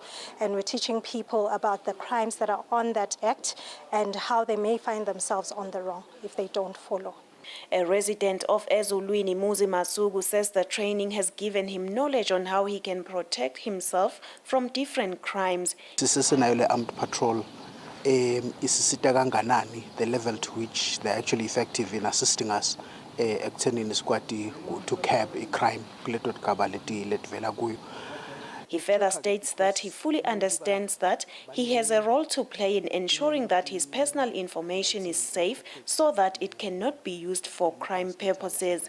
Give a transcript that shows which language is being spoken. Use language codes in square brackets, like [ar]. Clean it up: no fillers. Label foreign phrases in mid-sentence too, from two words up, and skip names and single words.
[en] And we're teaching people about the crimes that are on that act and how they may find themselves on the wrong if they don't follow. A resident of Ezulwini, Muzi Masugu, says the training has given him knowledge on how he can protect himself from different crimes. Armed patrol [ss] isisita kanganani, [en] the level to which they're actually effective in assisting us to curb a crime. He further states that he fully understands that he has a role to play in ensuring that his personal information is safe so that it cannot be used for crime purposes.